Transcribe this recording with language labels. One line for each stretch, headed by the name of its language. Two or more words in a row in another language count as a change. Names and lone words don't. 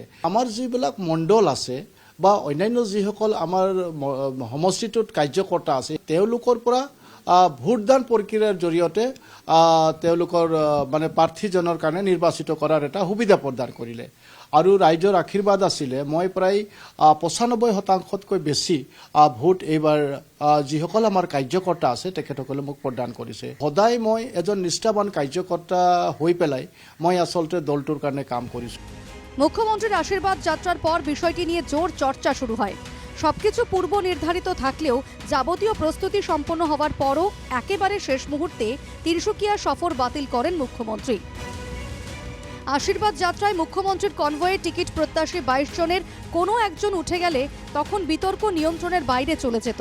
Assamese: আমাৰ যিবিলাক মণ্ডল আছে বা অন্যান্য যিসকল আমাৰ সমষ্টিটোত কাৰ্যকৰ্তা আছে তেওঁলোকৰ পৰা ভোটদান প্ৰক্ৰিয়াৰ জৰিয়তে তেওঁলোকৰ মানে প্ৰাৰ্থীজনৰ কাৰণে নিৰ্বাচিত কৰাৰ এটা সুবিধা প্ৰদান কৰিলে আৰু ৰাইজৰ আশীৰ্বাদ আছিলে। মই প্ৰায় 95% বেছি ভোট এইবাৰ যিসকল আমাৰ কাৰ্যকৰ্তা আছে তেখেতসকলে মোক প্ৰদান কৰিছে। সদায় মই এজন নিষ্ঠাবান কাৰ্যকৰ্তা হৈ পেলাই মই আচলতে দলটোৰ কাৰণে কাম কৰিছোঁ।
Bangla: মুখ্যমন্ত্রীর আশীর্বাদ যাত্রার পর বিষয়টি নিয়ে জোর চর্চা শুরু হয়। সবকিছু পূর্ব নির্ধারিত থাকলেও যাবতীয় প্রস্তুতি সম্পন্ন হওয়ার পরও একেবারে শেষ মুহূর্তে তিনসুকিয়া সফর বাতিল করেন মুখ্যমন্ত্রী। আশীর্বাদ যাত্রায় মুখ্যমন্ত্রীর কনভয়ে টিকিট প্রত্যাশী 22 জনের কোনো একজন উঠে গেলে তখন বিতর্ক নিয়ন্ত্রণের বাইরে চলে যেত।